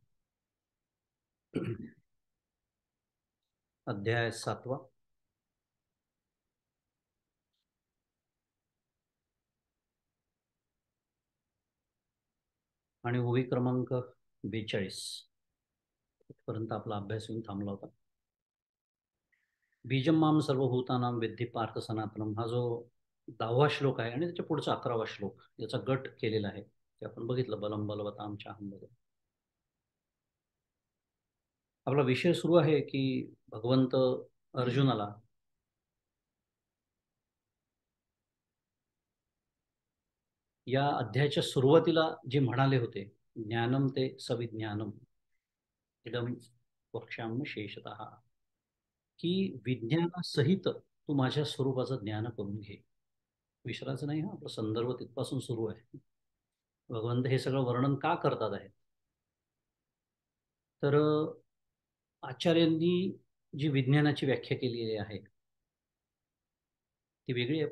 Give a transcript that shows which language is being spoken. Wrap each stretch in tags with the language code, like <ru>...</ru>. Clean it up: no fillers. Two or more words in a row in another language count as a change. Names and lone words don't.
<mr>अध्याय 7. आणि ओवी क्रमांक 42 पर्यंत आपला अभ्यास येऊन थांबला होता.</mr> <sa>बीजम माम सर्वभूतानां विद्धी पार्थ सनातनम</sa> <mr>हा जो 10वा श्लोक आहे आणि त्याच्या पुढचा 11वा श्लोक याचा गट केलेला आहे ते आपण बघितलं.</mr> <sa>बलम बलवताम चाहम.</sa> <mr>आपला विषय सुरू आहे की भगवंत अर्जुनाला या अध्यायाच्या सुरुवातीला जे म्हणाले होते,</mr> <sa>ज्ञानम ते सविज्ञानम इदम वक्ष्याम्य शेषतः,</sa> <mr>की विज्ञानासहित तू माझ्या स्वरूपाचं ज्ञान करून घे. विसरायचं नाही. हा आपला संदर्भ तिथपासून सुरू आहे. भगवंत हे सगळं वर्णन का करतात आहे, तर आचार्यांनी जी विज्ञानाची व्याख्या केलेली आहे ती वेगळी आहे.</mr>